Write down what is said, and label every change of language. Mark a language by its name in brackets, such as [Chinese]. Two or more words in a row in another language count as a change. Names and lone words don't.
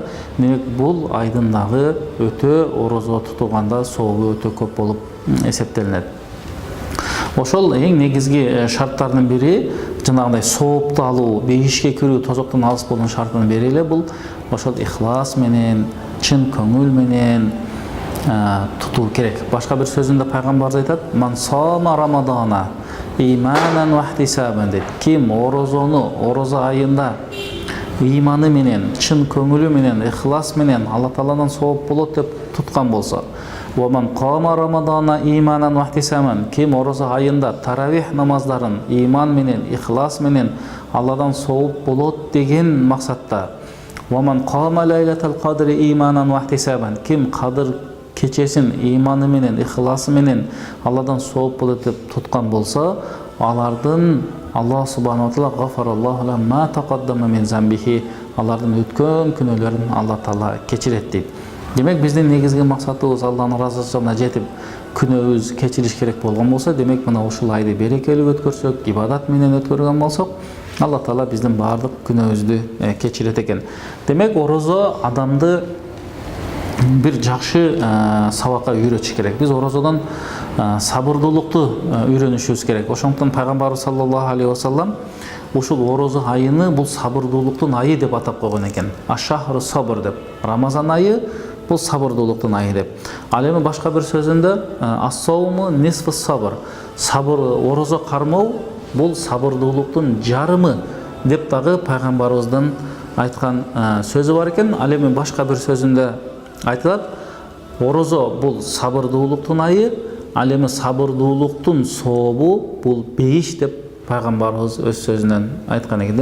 [Kyrgyz] Демек бул айдын дагы өтө орозо тутуганда сообу өтө көп болуп эсептелинет. Ошол эң негизги шарттардын бири жанагындай соопту алуу, бейишке кирүү, тозоктон алыс болуун шартынын бири эле бул ошол ихлас менен, чын көңүл менен тутуу керек. Башка бир сөзүндө пайгамбарыбыз айтат: [Arabic] "من صام رمضان إيمانا و احتسابا" дейт. [Kyrgyz] Ким орозо айында иманы менен, чын көңүлү менен, ихлас менен Алла Тааладан сооп болот деп туткан болсо, [Arabic] "و من قام رمضان إيمانا و احتسابا", [Kyrgyz] ким орозо айында таравих намаздарын иман менен, ихлас менен Алладан сооп болот деген максатта, [Arabic] "و من قام ليلة القدر إيمانا و احتسابا", [Kyrgyz] ким кадыр кечесин иманы менен, ихласы менен Алладан сооп болот деп туткан болсо, алардын Аллах [Arabic] سبحانه و تعالى غفر الله له ما تقدم من ذنبه, [Kyrgyz] алардын өткөн күнөөлөрүн Алла Таала кечирет дейт. Демек биздин негизги максатыбыз Алланын ыраазычылыгына жетип күнөөбүз кечириш керек болгон болсо, демек мына ушул айды берекелүү өткөрсөк, ибадат менен өткөргөн болсок, Алла Таала биздин баардык күнөөбүздү кечирет экен. Демек орозо адамды бир жакшы сабакка үйрөтүш керек. Биз орозодон сабырдуулукту үйрөнүшүбүз керек. Ошондуктан пайгамбарыбыз [Arabic] صلى الله عليه وسلم [Kyrgyz] ушул орозо айыны бул сабырдуулуктун айы деп атап койгон экен. [Arabic] شهر الصبر деп. [Kyrgyz] Рамазан айы бул сабырдуулуктун айы деп. Ал эми башка бир сөзүндө [Arabic] الصوم نصف الصبر. [Kyrgyz] Сабыр, орозо кармоо бул сабырдуулуктун жарымы деп дагы пайгамбарыбыздын айткан сөзү бар экен. Ал эми башка бир сөзүндө айтылат: орозо бул сабырдуулуктун айы, ал эми сабырдуулуктун сообу бул бейиш деп пайгамбарыбыз өз сөзүнөн айткан экен.